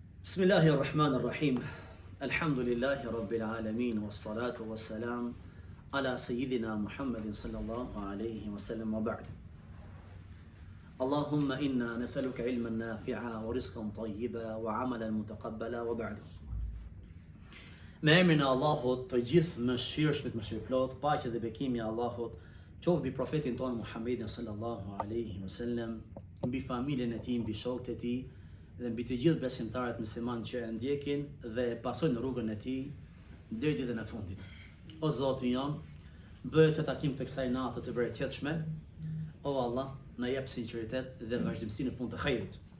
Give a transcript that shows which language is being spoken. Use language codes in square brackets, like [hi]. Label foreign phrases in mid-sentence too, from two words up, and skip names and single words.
[ar] بسم الله الرحمن الرحيم. الحمد لله رب العالمين والصلاة والسلام على سيدنا محمد صلى الله عليه وسلم وبعد. اللهم إنا نسألك علما نافعا ورزقا طيبا وعملا متقبلا وبعد. [sq] Me emrin e Allahut, të gjithë mëshirshmit mëshirëplot, paqja dhe bekimi i Allahut qoftë mbi profetin ton Muhammedin [ar] صلى الله عليه وسلم, [sq] mbi familjen e tij, mbi shokët e tij dhe mbi të gjithë besimtarët muslimanë që e ndjekin dhe e pasojnë rrugën e tij deri ditën e fundit. O Zoti jon, bëj të takim të kësaj natë të bereqetshme. O Allah, na jep sinqeritet dhe vazhdimsi në fund të hajrit.